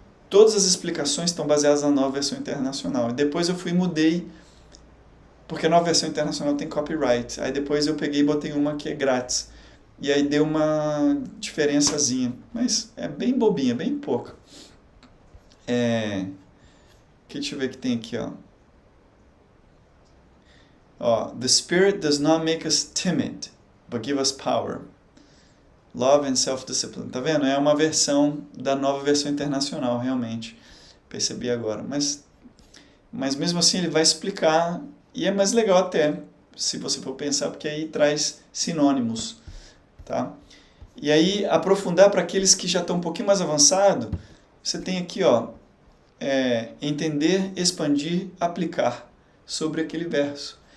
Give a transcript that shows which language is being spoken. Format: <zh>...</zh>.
<pt>Todas as explicações estão baseadas na Nova Versão Internacional. E depois eu fui e mudei, porque a Nova Versão Internacional tem copyright. Aí depois eu peguei e botei uma que é grátis. E aí deu uma diferençazinha. Mas é bem bobinha, bem pouca. Deixa eu ver o que tem aqui, ó.</pt> <en>The Spirit does not make us timid, but give us power. Love and self-discipline.</en> <pt>Tá vendo? É uma versão da Nova Versão Internacional, realmente. Percebi agora. Mas mesmo assim ele vai explicar, e é mais legal até, se você for pensar, porque aí traz sinônimos. Tá? E aí, aprofundar para aqueles que já estão um pouquinho mais avançado, você tem aqui, entender, expandir, aplicar sobre aquele verso.</pt>